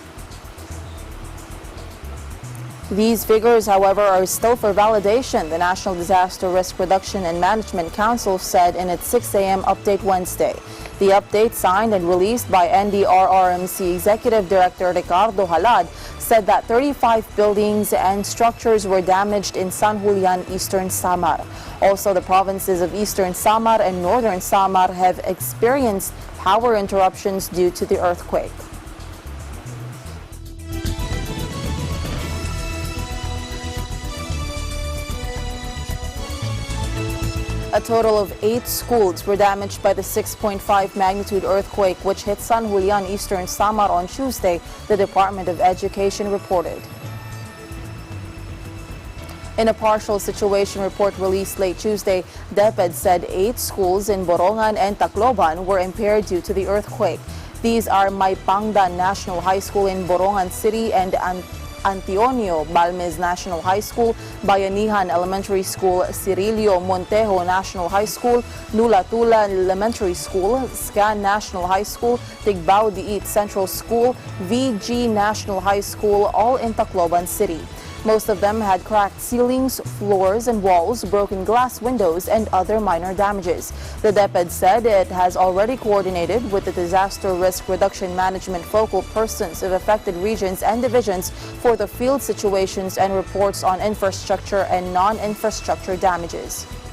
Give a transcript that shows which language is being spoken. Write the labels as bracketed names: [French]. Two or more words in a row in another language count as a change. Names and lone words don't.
[English] These figures, however, are still for validation, the National Disaster Risk Reduction and Management Council said in its 6 a.m. update Wednesday. The update, signed and released by NDRRMC Executive Director Ricardo Halad, said that 35 buildings and structures were damaged in San Julian, eastern Samar. Also, the provinces of eastern Samar and northern Samar have experienced power interruptions due to the earthquake. A total of 8 schools were damaged by the 6.5 magnitude earthquake which hit San Julian, Eastern Samar on Tuesday, the Department of Education reported. In a partial situation report released late Tuesday, DepEd said 8 schools in Borongan and Tacloban were impaired due to the earthquake. These are Maipangdan National High School in Borongan City and Antonio Balmes National High School, Bayanihan Elementary School, Cirilio Montejo National High School, Nulatula Elementary School, Scan National High School, Tigbao Diit Central School, VG National High School, all in Tacloban City. Most of them had cracked ceilings, floors and walls, broken glass windows and other minor damages. The DepEd said it has already coordinated with the Disaster Risk Reduction Management focal persons of affected regions and divisions for the field situations and reports on infrastructure and non-infrastructure damages.